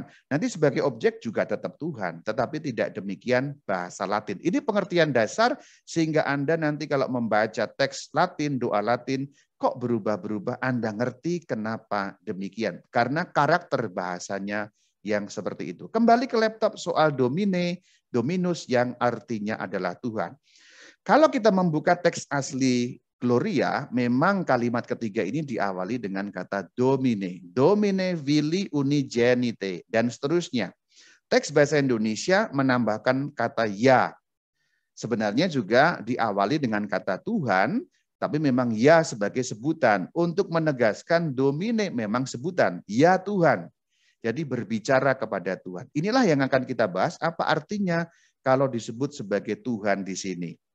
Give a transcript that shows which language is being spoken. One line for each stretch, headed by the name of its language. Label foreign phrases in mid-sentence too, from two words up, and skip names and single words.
Indonesian: Nanti sebagai objek juga tetap Tuhan. Tetapi tidak demikian bahasa Latin. Ini pengertian dasar sehingga Anda nanti kalau membaca teks Latin, doa Latin, kok berubah-berubah, Anda ngerti kenapa demikian. Karena karakter bahasanya yang seperti itu. Kembali ke laptop soal
Latin: domine, dominus
Indonesian: yang artinya adalah Tuhan. Kalau kita membuka teks asli Gloria, memang kalimat ketiga ini diawali dengan kata domine.
Latin: Domine vili unigenite,
Indonesian: dan seterusnya. Teks bahasa Indonesia menambahkan kata ya. Sebenarnya juga diawali dengan kata Tuhan, tapi memang ya sebagai sebutan. Untuk menegaskan domine memang sebutan, ya Tuhan. Jadi berbicara kepada Tuhan. Inilah yang akan kita bahas, apa artinya kalau disebut sebagai Tuhan di sini.